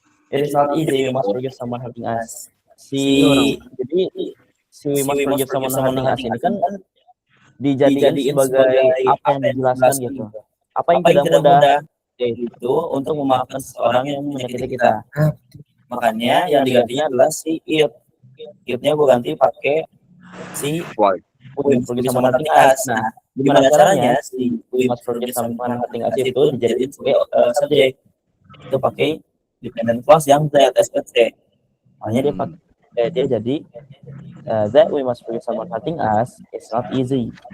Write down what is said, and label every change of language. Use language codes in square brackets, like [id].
[en] It is not easy, we must forgive someone hurting us. [id] Jadi si [en] we must forgive someone hurting us [id] ini kan dijadikan sebagai apa yang dijelaskan gitu. Apa yang tidak mudah yaitu untuk memaafkan seorang yang menyakiti kita. Makanya yang digantinya adalah si it. It-nya gue ganti pakai si [en] we must forgive someone hurting us. [id] Nah, gimana caranya si [en] we must forgive someone hurting us [id] itu dijadikan sebagai subjek. Itu pakai dependent clause yang ZSPC. Makanya dia pakai dia jadi [en] that we must forgive someone hurting us is not easy.